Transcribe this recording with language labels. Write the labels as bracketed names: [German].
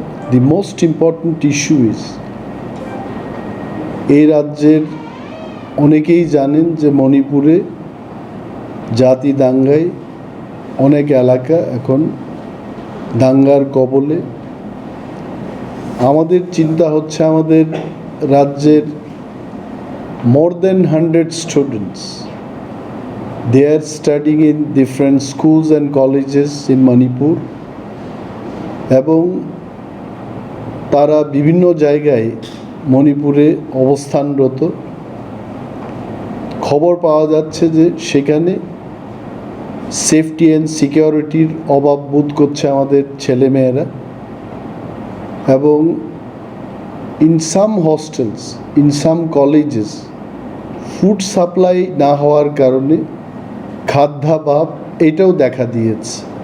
[English] the most important issue is, [Bangla] এই রাজ্যের অনেকেই জানেন যে মণিপুরে জাতি দাঙ্গায় অনেক এলাকা এখন দাঙ্গার কবলে। আমাদের চিন্তা হচ্ছে আমাদের রাজ্যের [English] more than 100 students, they are studying in different schools and colleges in Manipur, [Bangla] এবং তারা বিভিন্ন জায়গায় মণিপুরে অবস্থানরত। খবর পাওয়া যাচ্ছে যে সেখানে সেফটি অ্যান্ড সিকিউরিটির অভাব বোধ করছে আমাদের ছেলেমেয়েরা, এবং [English] in some hostels, in some colleges [Bangla] food supply না হওয়ার কারণে খাদ্যাভাব এটাও দেখা দিয়েছে।